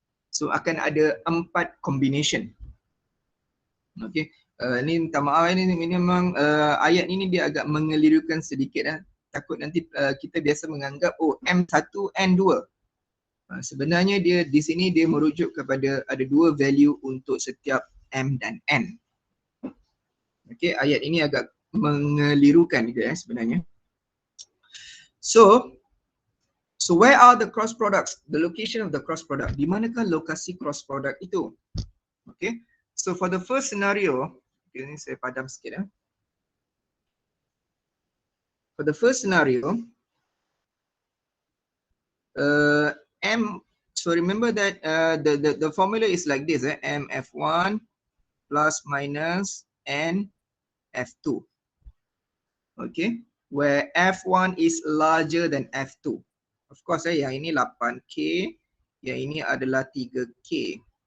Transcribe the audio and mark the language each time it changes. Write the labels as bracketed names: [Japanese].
[Malay] So akan ada 4 combination. Okay, ni minta maaf, ini memang ayat ini dia agak mengelirukan sedikit. Takut nanti kita biasa menganggap, oh M1, N2. Sebenarnya dia di sini dia merujuk kepada ada dua value untuk setiap M dan N. Okey, ayat ini agak mengelirukan juga sebenarnya. [English] So where are the cross products? The location of the cross product. [Malay] Di manakah lokasi cross product itu? Okay. [English] So for the first scenario, [Malay] ini saya padam sikit. [English] For the first scenario, M. So remember that the formula is like this: MF1 plus minus N F2. Okay, where F1 is larger than F2. Of course, [Malay] yang ini 8K, yang ini adalah 3K.